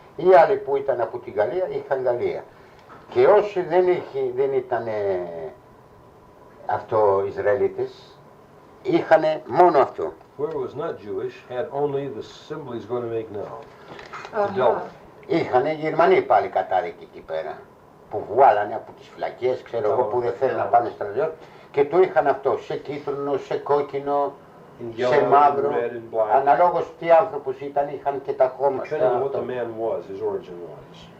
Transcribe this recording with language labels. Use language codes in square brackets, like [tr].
[el] Οι άλλοι που ήταν από τη Γαλλία είχαν Γαλλία. Και όσοι δεν ήταν αυτό Ισραηλίτες, είχαν μόνο αυτό. [en] Whoever was not Jewish had only the symbol he's going to make now. The delta. [el] Είχαν Γερμανοί πάλι κατάδικοι εκεί πέρα, που βγάλανε από τις φυλακές, ξέρω εγώ, που δεν θέλουν να πάνε στρατιώτη, και το είχαν αυτό, σε κίτρινο, σε κόκκινο, σε μαύρο, αναλόγως τι άνθρωπος ήταν, είχαν και τα χώματα. [en] What the man was, his origin was.